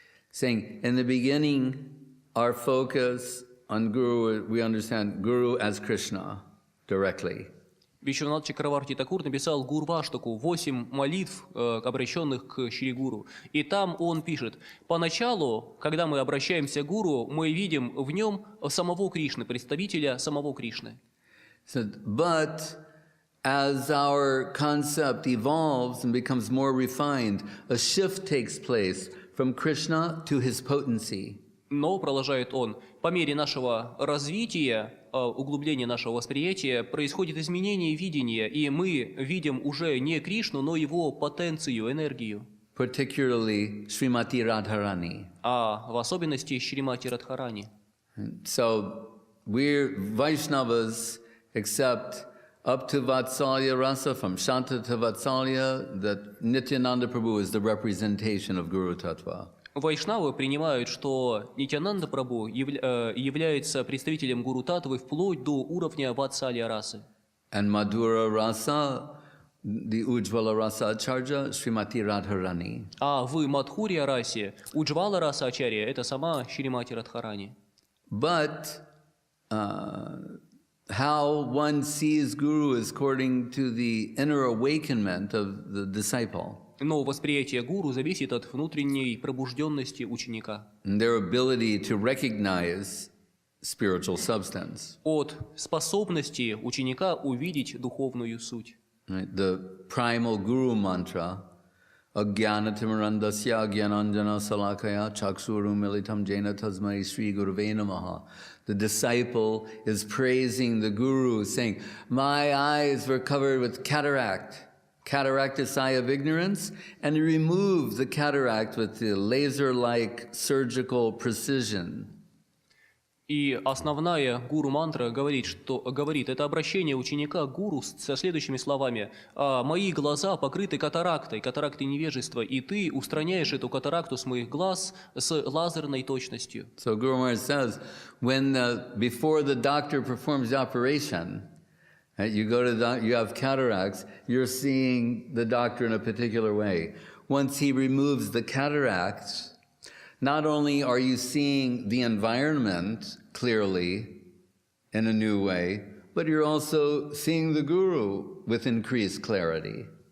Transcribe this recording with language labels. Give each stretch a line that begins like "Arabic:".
English: Saying, in the beginning, our focus on Guru, we understand Guru as Krishna directly.
Russian: Вишванат Чакраварти Такур написал Гурваштаку, 8 молитв, обращенных к Шри Гуру. И там он пишет, поначалу, когда мы обращаемся к Гуру, мы видим в нем самого Кришны, представителя самого Кришны.
English: But as our concept evolves and becomes more refined, a shift takes place from Krishna to his potency.
Russian: Но, продолжает он, по мере нашего развития, углубления нашего восприятия, происходит изменение видения, и мы видим уже не Кришну, но его потенцию, энергию.
English: Particularly Srimati Radharani.
Russian: А в особенности Шримати Радхарани.
English: So we're Vaishnavas, except up to Vatsalya Rasa, from Shanta to Vatsalya, that Nityananda Prabhu is the representation of Guru Tattva.
Russian: Вайшнавы принимают, что Нитянанда Прабху является представителем Гуру Татвы вплоть до уровня Ватсалья расы.
English: And Madhura Rasa, the Ujjvala Rasa Acharya, Srimati Radharani.
Russian: А в Мадхурья расе Уджвала раса Ачарья – это сама Шримати Радхарани.
English: But how one sees Guru is according to the inner awakenment of the disciple.
Russian: Но восприятие гуру зависит от внутренней пробужденности ученика.
English: And their ability to recognize spiritual substance.
Russian: От способности ученика увидеть духовную суть.
English: Right? The primal Guru mantra,
Sanskrit: Agyanatimarandasya Gyananjana Salakaya Chaksurum Militam Jaina Tasmai Sri Gurave Namaha.
English: The disciple is praising the Guru, saying, my eyes were covered with cataract. Cataract is eye of ignorance, and he removed the cataract with the laser-like surgical precision.
Russian: И основная гуру-мантра говорит, это обращение ученика к гуру со следующими словами. «Мои глаза покрыты катарактой невежества, и ты устраняешь эту катаракту с моих глаз с лазерной точностью».
English: So Guru Maharaj says, before the doctor performs the operation, you go to you have cataracts, you're seeing the doctor in a particular way. Once he removes the cataracts, not only are you seeing the environment clearly in a new way, but you're also seeing the Guru with increased clarity.